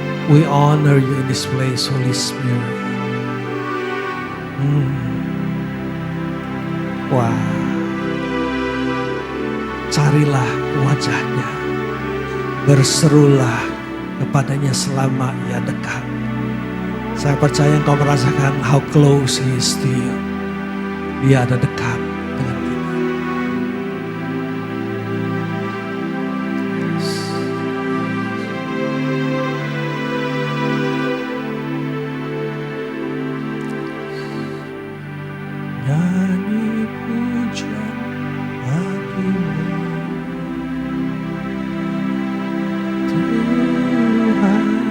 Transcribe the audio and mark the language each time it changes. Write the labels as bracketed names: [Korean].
[English] We honor you in this place, Holy Spirit. [Indonesian] Wah, carilah wajahnya, berserulah kepadanya selama ia dekat. Saya percaya engkau merasakan [English] how close He is to you. [Indonesian] Dia ada dekat dengan kita. Nyanyi pujian bagimu, Tuhan.